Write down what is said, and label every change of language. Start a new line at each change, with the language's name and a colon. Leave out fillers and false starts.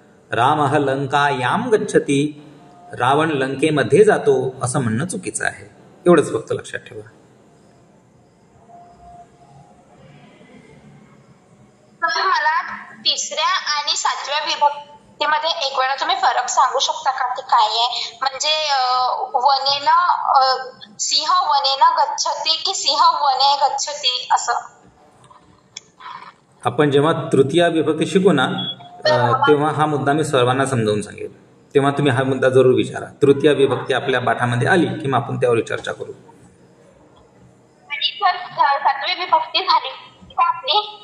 Sanskrit: रामः लंकायाम गच्छति,
Marathi: रावण लंकेमध्ये जातो असं म्हणणं चुकीचं आहे. एवढंच फक्त लक्षात ठेवा. मला तिसऱ्या आणि सातव्या विभक्तीमध्ये एक वेळा तुम्ही फरक सांगू शकता का, ते काय आहे? म्हणजे
Sanskrit: वनेन सिंह वनेन गच्छति
Marathi: की
Sanskrit: सिंह वने गच्छति
Marathi: असं? आपण जेव्हा तृतीय विभक्ती शिकू ना तेव्हा हा मुद्दा मी सर्वांना समजावून सांगेल. तेव्हा तुम्ही हा मुद्दा जरूर विचारा. तृतीय विभक्ती आपल्या पाठामध्ये आली की मग आपण त्यावर चर्चा करू. आणि जर सातवी विभक्ती झाली का आपली?